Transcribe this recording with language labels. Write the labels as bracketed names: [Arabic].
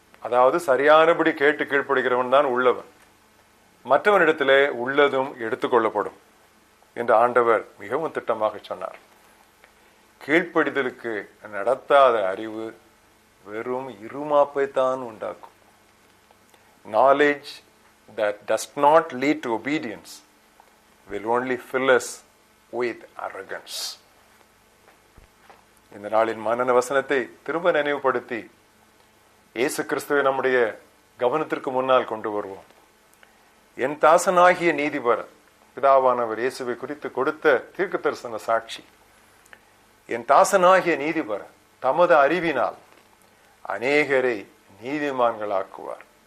[Tamil] அதாவது சரியானபடி கேட்டு கீழ்ப்படுகிறவன் தான் உள்ளவன். மற்றவனிடத்திலே உள்ளதும் எடுத்துக்கொள்ளப்படும் என்று ஆண்டவர் மிகவும் திட்டமாக சொன்னார். கீழ்ப்படிதலுக்கு நடத்தாத அறிவு வெறும் இருமாப்பை தான் உண்டாக்கும். [English] Knowledge that does not lead to obedience will only fill us with arrogance. [Tamil] இந்த நாளின் மனன வசனத்தை திரும்ப நினைவுபடுத்தி இயேசு கிறிஸ்துவை நம்முடைய கவனத்திற்கு முன்னால் கொண்டு வருவோம். என் தாசனாகிய நீதிபர் பிதாவானவர் இயேசுவை குறித்து கொடுத்த தீர்க்க தரிசன சாட்சி. என் தாசனாகிய நீதிபர் தமது அறிவினால் அநேகரை நீதிமான்களாக்குவார்.